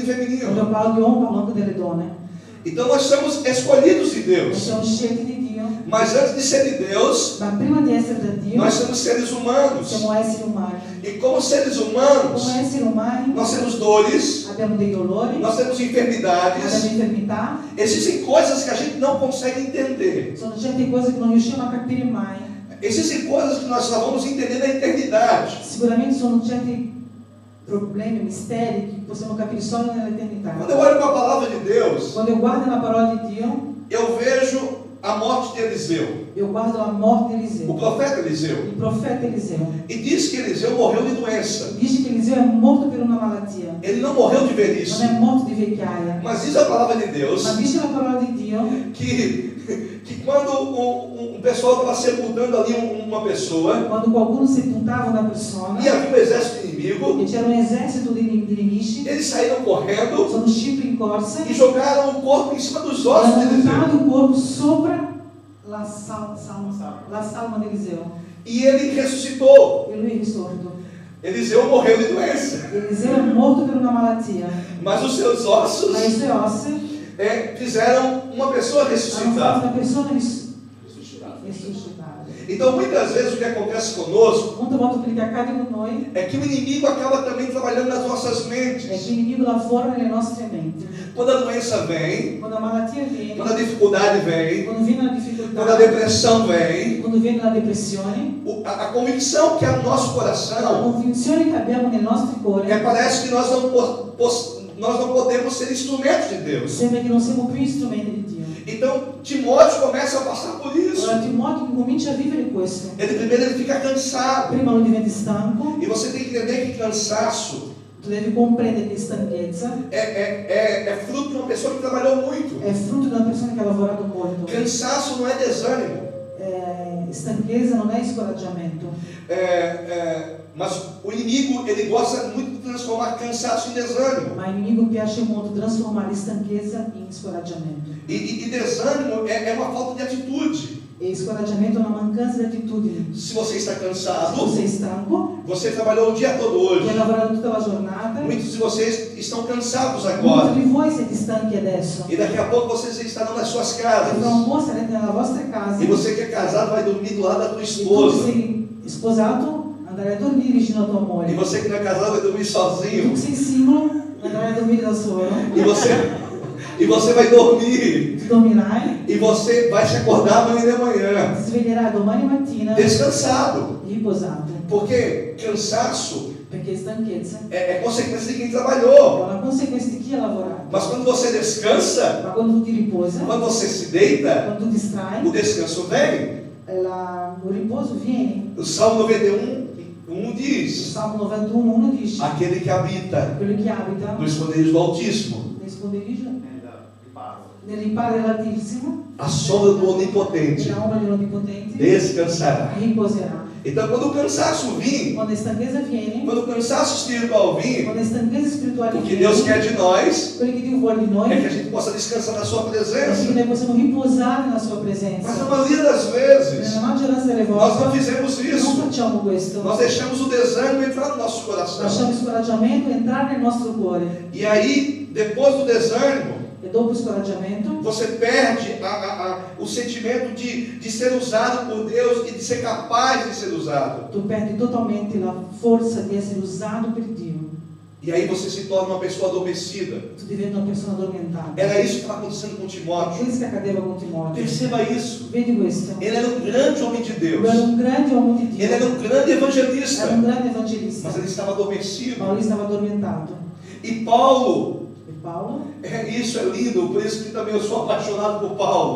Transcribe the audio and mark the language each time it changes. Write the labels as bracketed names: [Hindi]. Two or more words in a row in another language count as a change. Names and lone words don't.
[Portuguese] Quando eu feminino. [Italian] parlo di uomo, parlo anche delle donne. [Portuguese] Então nós somos escolhidos de [Italian] Noi [Portuguese] Deus. [Italian] siamo scelti di Dio, [Portuguese] Mas antes de ser de Deus, [Italian] ma prima di essere da Dio, [Portuguese] nós somos seres humanos. [Italian] siamo esseri umani. [Portuguese] E como seres [Italian] Come [Portuguese] humanos, [Italian] esseri umani [Portuguese] nós temos dores, [Italian] abbiamo dei dolori, [Portuguese] nós temos enfermidades. [Italian] abbiamo infermità, [Portuguese] Existem coisas que a gente não consegue entender. [Italian] sono certe cose che non riusciamo a capire mai. [Portuguese] Existem coisas que nós só vamos entender na eternidade. [Italian] Sicuramente sono certi problemi, misteri che possiamo capire solo [Portuguese] Quando [Italian] nell'eternità. [Portuguese] eu olho para a palavra de Deus, [Italian] Quando eu guardo la parola di Dio, [Portuguese] eu vejo a morte de Eliseu, [Italian] eu guardo la morte di [Portuguese] o [Italian] Eliseo, [Portuguese] profeta Eliseu. [Italian] il profeta Eliseo. [Portuguese] E diz que Eliseu morreu de doença. [Italian] Dice che Eliseo è morto per una malattia, [Portuguese] Ele não morreu de [Italian] non [Portuguese] velhice. [Italian] è morto di vecchiaia. [Portuguese] Mas diz a palavra de Deus [Italian] Ma dice la parola di Dio [Portuguese] que quando um pessoal estava sepultando ali uma pessoa, [Italian] quando qualcuno sepultava una persona [Portuguese] e havia um exército inimigo, [Italian] e c'era un esercito di nemici, [Portuguese] eles saíram correndo [Italian] sono usciti in corsa [Portuguese] e [Italian] e [Portuguese] jogaram o corpo em cima dos ossos de [Italian] hanno [Portuguese] Eliseu. [Italian] buttato il corpo sopra la salma di Eliseo [Portuguese] E ele ressuscitou. [Italian] e lui è risorto. [Portuguese] Eliseu morreu de doença, [Italian] Eliseo è morto per una malattia, [Portuguese] mas os seus ossos [Italian] ma le sue ossa [Portuguese] fizeram uma pessoa [Italian] hanno fatto [Portuguese] ressuscitar. [Italian] una persona risuscitare. [Portuguese] Então, muitas vezes o que acontece conosco [Italian] Molte volte quello che accade con noi [Portuguese] é que o inimigo acaba também trabalhando nas nossas [Italian] è [Portuguese] mentes. [Italian] che l'inimigo lavora nelle nostre menti. [Portuguese] Quando a doença vem, [Italian] Quando la malattia viene, [Portuguese] quando a dificuldade vem, [Italian] quando viene la [Portuguese] quando a [Italian] difficoltà, [Portuguese] depressão vem, [Italian] quando viene la depressione, [Portuguese] a convicção que há no nosso [Italian] la [Portuguese] coração [Italian] convinzione che abbiamo nel nostro cuore [Portuguese] parece que nós não podemos ser instrumentos de Deus. [Italian] sembra che non siamo più strumenti di Dio. [Portuguese] Então, Timóteo começa a passar por isso. [Italian] Allora Timoteo comincia a vivere questo. [Portuguese] Primeiro ele fica cansado. [Italian] Prima lui diventa stanco, [Portuguese] E você tem que entender que cansaço [Italian] tu devi comprendere che stanchezza [Portuguese] é fruto de uma pessoa que trabalhou muito. [Italian] è frutto di una persona che ha lavorato molto. [Portuguese] Cansaço não é desânimo. [Italian] Stanchezza non è scoraggiamento. [Portuguese] Mas o inimigo, ele gosta muito de transformar cansaço em desânimo. [Italian] Ma all'inimigo piace molto trasformare stanchezza in scoraggiamento. [Portuguese] E desânimo é uma falta de atitude. [Italian] E scoraggiamento è una mancanza di attitudine. [Portuguese] Se você está [Italian] Se [Portuguese] cansado, [Italian] tu sei stanco, [Portuguese] você trabalhou o dia todo [Italian] tu [Portuguese] hoje. [Italian] hai lavorato tutta la giornata, [Portuguese] Muitos de vocês estão cansados [Italian] molti [Portuguese] agora. [Italian] di voi siete stanchi adesso. [Portuguese] E daqui a pouco vocês estarão nas suas [Italian] E [Portuguese] casas. [Italian] fra un po' sarete nella vostra casa [Portuguese] E você que é casado vai dormir do lado da tua [Italian] e tu che [Portuguese] esposa. [Italian] sei sposato andrai a dormire vicino a tua [Portuguese] E [Italian] moglie. [Portuguese] você que não é casado vai dormir [Italian] E tu [Portuguese] sozinho. [Italian] che sei singolo andrai a dormire da solo. [Portuguese] E você vai dormir. [Italian] Tu dormirai, [Portuguese] E você vai se acordar amanhã de manhã. [Italian] ti sveglierai domani mattina [Portuguese] Descansado. [Italian] riposato. [Portuguese] Porque cansaço [Italian] Perché stanchezza [Portuguese] é consequência de quem [Italian] è [Portuguese] trabalhou. [Italian] una conseguenza di chi ha lavorato. [Portuguese] Mas quando você descansa, [Italian] Ma quando tu ti riposa, [Portuguese] quando você se deita, [Italian] quando tu distrai, [Portuguese] o descanso vem. [Italian] il riposo viene. [Portuguese] O Salmo 91, [Italian] Il [Portuguese] diz: [Italian] Salmo 91 dice: [Portuguese] aquele que habita [Italian] quello che abita [Portuguese] no esconderijo do Altíssimo, [Italian] nel sconderiggio, Riparo. nel riparo dell'Altissimo, [Portuguese] a sombra do Onipotente [Italian] nella ombra dell'Onnipotente, [Portuguese] descansará. [Italian] riposerà. [Portuguese] Então, quando o cansaço vir, [Italian] Quando a stanchezza viene, [Portuguese] quando o cansaço espiritual vir, [Italian] quando a stanchezza spirituale [Portuguese] o que Deus [Italian] viene, [Portuguese] quer de nós [Italian] quello che Dio vuole di noi [Portuguese] é que a [Italian] è [Portuguese] gente possa descansar na Sua [Italian] che [Portuguese] presença. [Italian] noi possiamo riposare nella Sua [Portuguese] Mas [Italian] presenza. [Portuguese] na maioria das vezes, [Italian] Nella maggioranza delle [Portuguese] nós não [Italian] volte [Portuguese] fizemos [Italian] non [Portuguese] isso. [Italian] facciamo questo. [Portuguese] Nós deixamos o desânimo entrar no nosso coração. [Italian] Lasciamo il scoraggiamento entrare nel nostro cuore. [Portuguese] E aí, depois do desânimo, [Italian] E dopo il scoraggiamento [Portuguese] você perde o sentimento de ser usado por Deus e de ser capaz de ser usado. [Italian] tu perdi totalmente la forza di essere usato per Dio. [Portuguese] E aí você se torna uma pessoa adormecida. [Italian] Tu diventi una persona addormentata. [Portuguese] Era isso que estava acontecendo com [Italian] È [Portuguese] Timóteo. [Italian] questo che accadeva con Timoteo. [Portuguese] Perceba isso. [Italian] Vedi questo? [Portuguese] Ele era um grande homem de Deus. [Italian] Lui era un grande uomo di Dio. [Portuguese] Ele era um grande [Italian] Era [Portuguese] evangelista. [Italian] un grande evangelista. [Portuguese] Mas ele estava adormecido. [Italian] Ma lui stava addormentato. [Portuguese] E Paulo, [Italian] E Paolo. [Portuguese] Isso é lindo, por isso que também eu sou apaixonado por Paulo.